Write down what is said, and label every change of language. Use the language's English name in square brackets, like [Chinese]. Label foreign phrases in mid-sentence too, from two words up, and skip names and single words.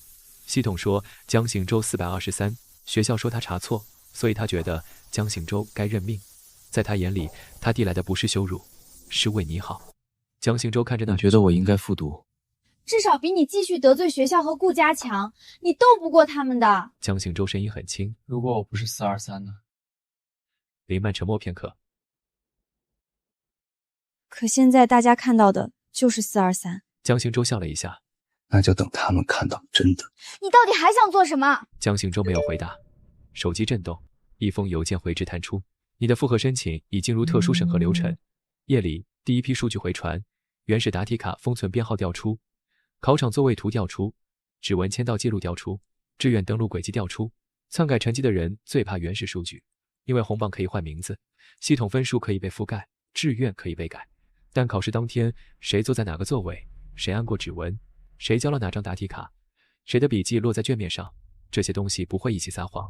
[Chinese] 系統說江行舟423，學校說他查錯，所以他覺得江行舟該認命。在他眼裡，他遞來的不是羞辱，是為你好。江行舟看着那，覺得我應該復讀，至少比你繼續得罪學校和顧家強，你鬥不過他們的。江行舟聲音很輕。如果我不是423呢？林曼沉默片刻。可現在大家看到的就是423。江行舟笑了一下。那就等他們看到真的。你到底還想做什麼？江行舟沒有回答，手機震動，一封郵件回執彈出。你的複核申請已進入特殊審核流程。夜裡第一批數據回傳，原始答題卡封存編號調出，考場座位圖調出，指紋簽到記錄調出，志願登錄軌跡調出。篡改成績的人最怕原始數據，因為紅榜可以換名字，系統分數可以被覆蓋，志願可以被改，但考試當天誰坐在哪個座位，誰按過指紋，誰交了哪張答題卡，誰的筆記落在卷面上，這些東西不會一起撒謊。